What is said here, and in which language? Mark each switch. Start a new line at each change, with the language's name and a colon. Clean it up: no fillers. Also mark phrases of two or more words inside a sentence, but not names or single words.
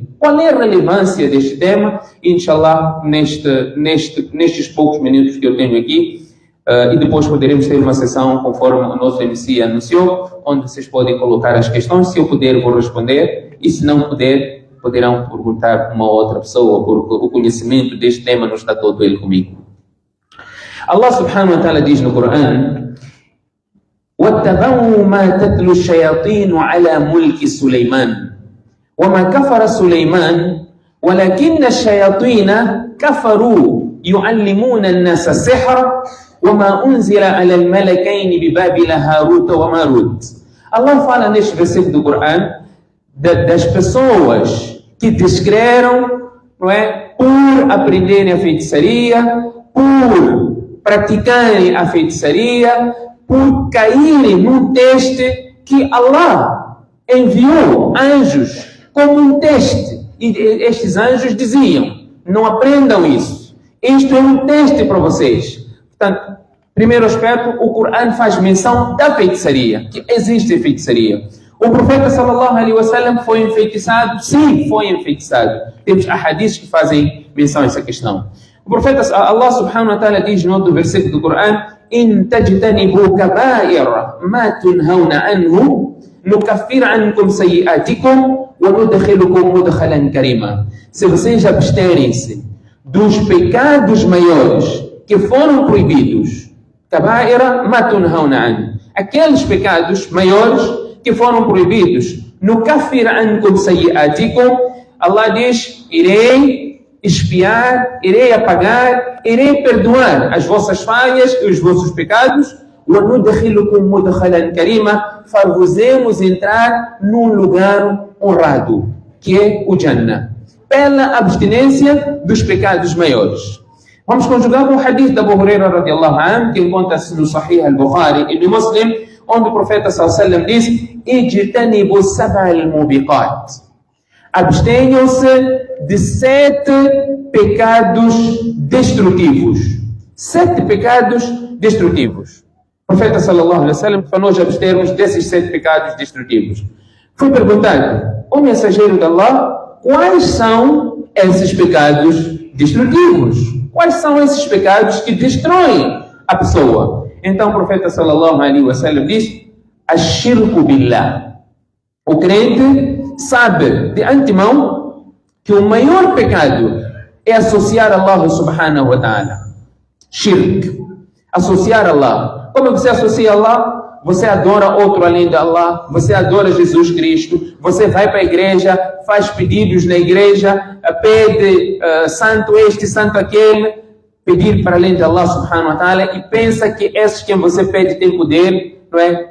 Portuguese: Qual é a relevância deste tema? Inshallah, nestes poucos minutos que eu tenho aqui, e depois poderemos ter uma sessão conforme o nosso MC anunciou, onde vocês podem colocar as questões. Se eu puder, vou responder, e se não puder, poderão perguntar uma outra pessoa, porque o conhecimento deste tema não está todo ele comigo. Allah
Arabic: سبحانه وتعالى
Portuguese: diz no Corão:
Arabic: وَاتَّبَعُوا مَا تَتْلُو الشَّيَاطِينُ عَلَى مُلْكِ سُلَيْمَانَ وما كفر سليمان ولكن الشياطين كفروا يعلمون الناس السحر وما أنزل على الملكين ببابل هاروت وماروت.
Portuguese: Allah fala neste versículo do Corão das pessoas que descreram, não é, por aprenderem a feitiçaria, por praticarem a feitiçaria, por caírem num teste que Allah enviou anjos como um teste, e estes anjos diziam: não aprendam isso, isto é um teste para vocês. Portanto, primeiro aspecto, o Corão faz menção da feitiçaria, que existe feitiçaria. O profeta
Arabic: صلى الله عليه وسلم
Portuguese: foi enfeitiçado? Sim, foi enfeitiçado. Temos ahadiths que fazem menção a essa questão. O profeta, Allah
Arabic: سبحانه وتعالى
Portuguese: diz no outro versículo do Corão:
Arabic: إن تجتنبوا كبائر ما تنهون عنه نكفر عنكم سيئاتكم وندخلكم مدخلا كريما.
Portuguese: Se vocês absterem-se dos pecados maiores que foram proibidos,
Arabic: كبائر ما تنهون عنه,
Portuguese: aqueles pecados maiores que foram proibidos,
Arabic: نكفر عنكم سيئاتكم,
Portuguese: Allah diz: irei expiar, irei apagar, irei perdoar as vossas falhas e os vossos pecados.
Arabic: وَنُدْخِلُكُمْ مُدْخَلًا كَرِيمًا,
Portuguese: far-vos-emos entrar num lugar honrado, que é o Jannah, pela abstinência dos pecados maiores. Vamos conjugar com o hadith da Abu Huraira
Arabic: رضي الله عنه,
Portuguese: que encontra-se no Sahih al-Bukhari e no Muslim, onde o profeta
Arabic: صلى الله عليه وسلم
Portuguese: diz:
Arabic: اجتنبوا السبع الموبقات,
Portuguese: abstenham-se de 7 pecados destrutivos. 7 pecados destrutivos. O profeta
Arabic: صلى الله عليه وسلم,
Portuguese: para nós abstermos desses 7 pecados destrutivos. Foi perguntado: o mensageiro de Allah, quais são esses pecados destrutivos? Quais são esses pecados que destroem a pessoa? Então o profeta
Arabic: صلى الله عليه وسلم
Portuguese: diz:
Arabic: الشرك بالله.
Portuguese: O crente sabe de antemão que o maior pecado é associar Allah
Arabic: سبحانه وتعالى.
Portuguese: Shirk. Associar Allah. Como você associa Allah? Você adora outro além de Allah, você adora Jesus Cristo, você vai para a igreja, faz pedidos na igreja, pede santo este, santo aquele, pedir para além de Allah
Arabic: سبحانه وتعالى
Portuguese: e pensa que esses que você pede têm poder, não é?